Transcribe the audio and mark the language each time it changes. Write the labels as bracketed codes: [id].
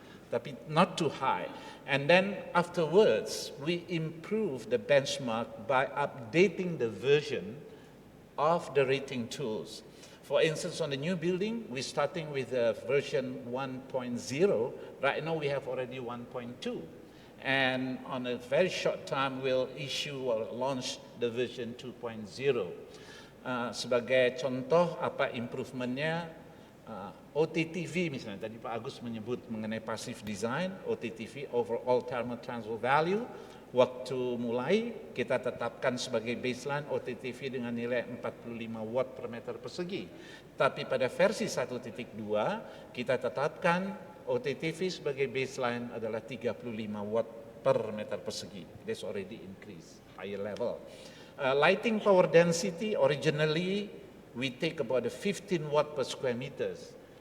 [id] Tapi [en] not too high. And then afterwards, we improve the benchmark by updating the version of the rating tools. For instance, on the new building, we're starting with version 1.0. Right now we have already 1.2. And on a very short time, we'll issue or launch the version 2.0. [id] Sebagai contoh, apa improvementnya? OTTV misalnya, tadi Pak Agus menyebut mengenai passive design, OTTV, overall thermal transfer value. Waktu mulai kita tetapkan sebagai baseline OTTV dengan nilai 45 watt per meter persegi. Tapi pada versi 1.2 kita tetapkan OTTV sebagai baseline adalah 35 watt per meter persegi. [en] That's already increased, higher level. Lighting power density, originally we take about 15 watt per square meters.